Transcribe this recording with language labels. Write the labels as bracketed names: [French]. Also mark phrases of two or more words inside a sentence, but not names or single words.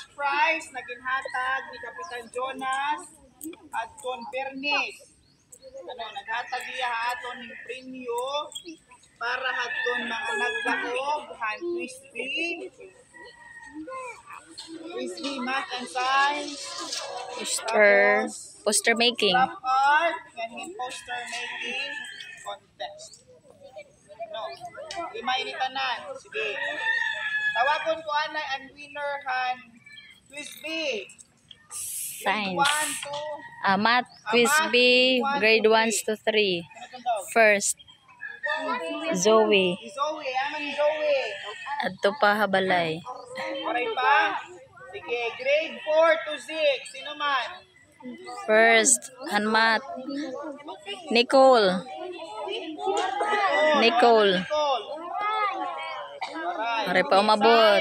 [Waray] prize na ginhatag ni Kapitan Jonas at Ton Bernes. Naghatag iya aton ng premyo para haton mga naglakog, [English] hand Crispy math and science. Poster making. Craft art and poster making contest. [Waray] Lima ini tanan. Sige. Tawagon ko anay ang winner han Crispy. [English] Science. Math Crispy grade 1 to 3. First Zoe. [Waray] Zoe, aman Zoe. Adto pa habalay. Maray pa? Sige, [English] grade 4 to 6. [Waray] Sino man? [English] First, Hanmat. Nicole. [Waray] Maray pa umabot.